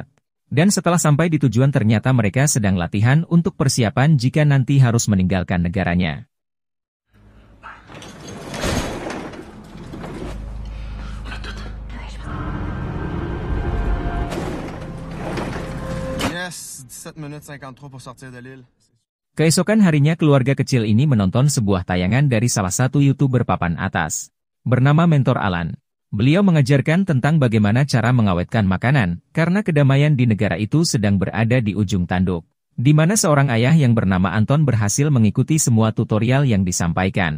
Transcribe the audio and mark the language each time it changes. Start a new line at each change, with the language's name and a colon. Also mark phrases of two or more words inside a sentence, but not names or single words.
Indonesian: Dan setelah sampai di tujuan ternyata mereka sedang latihan untuk persiapan jika nanti harus meninggalkan negaranya.
French: Yes, 17 menit 53 pour sortir de l'île.
Indonesian: Keesokan harinya keluarga kecil ini menonton sebuah tayangan dari salah satu YouTuber papan atas, bernama Mentor Alan. Beliau mengajarkan tentang bagaimana cara mengawetkan makanan, karena kedamaian di negara itu sedang berada di ujung tanduk, di mana seorang ayah yang bernama Anton berhasil mengikuti semua tutorial yang disampaikan.